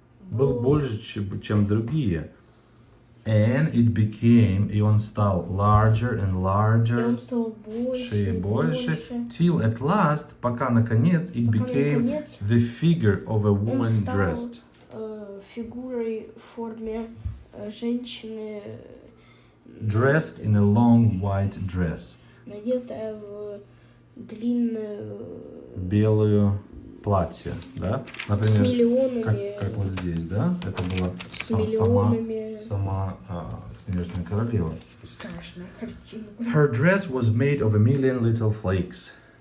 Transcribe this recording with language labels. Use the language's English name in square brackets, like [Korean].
[Russian] Был больше, чем другие. [English] And it became, [Russian] и он стал [English] larger and larger, [Russian] и он стал больше и больше, [English] till at last, [Russian] пока наконец, [English] it became the figure of a woman dressed. [Russian] Фигурой в форме женщины, [English] dressed in a long white dress. [Russian] Надетая в длинную белую платье, да? Например, с миллионами, как вот здесь, да? Это была сама снежная королева. Страшная картина. [English] Her dress was made of a million little flakes.